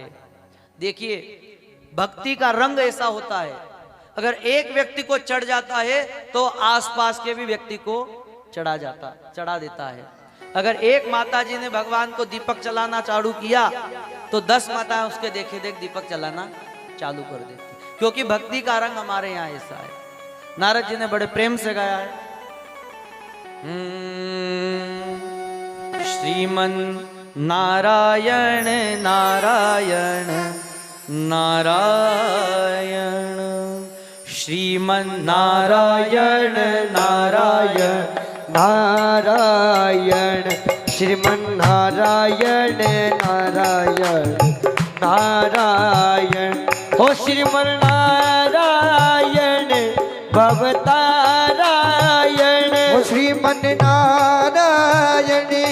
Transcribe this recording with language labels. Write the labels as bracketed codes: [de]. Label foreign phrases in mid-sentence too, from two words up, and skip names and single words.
[hi] देखिए भक्ति का रंग ऐसा होता है, अगर एक व्यक्ति को चढ़ जाता है तो आसपास के भी व्यक्ति को चढ़ा देता है। अगर एक माता जी ने भगवान को दीपक जलाना चालू किया तो 10 माताएं उसके देखे देख दीपक जलाना चालू कर देती, क्योंकि भक्ति का रंग हमारे यहाँ ऐसा है। नारद जी ने बड़े प्रेम से गाया है, श्रीमन नारायण नारायण नारायण, श्रीमन नारायण नारायण नारायण, श्रीमन नारायण नारायण नारायण, हो श्रीमन नारायण भवतारायण, हो श्रीमन नारायण